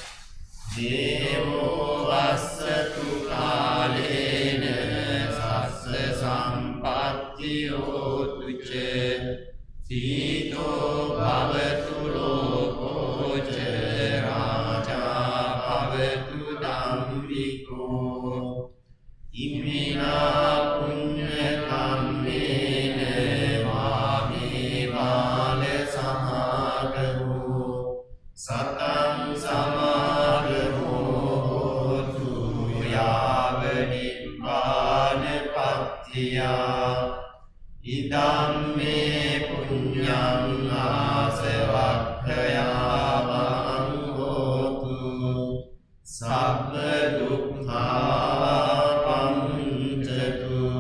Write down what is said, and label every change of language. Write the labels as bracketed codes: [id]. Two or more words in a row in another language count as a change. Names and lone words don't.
[pi] දේවෝ වස්සතු කාලේන සස්ස සම්පත්තියෝතු ච සීතෝ භවතු ලෝකෝ ච රාජා භවතු ධම්මිකෝ ඉමිනා පුඤ්ඤ කම්මේන මාමේ බාල සමාගමෝ සතං සමාගමෝ හෝතු යාව නිබ්බාන පත්තියා ඉදං මේ පුඤ්ඤං ආසවක්ඛයාවං හෝතු සබ්බ දුක්ඛා පංචතු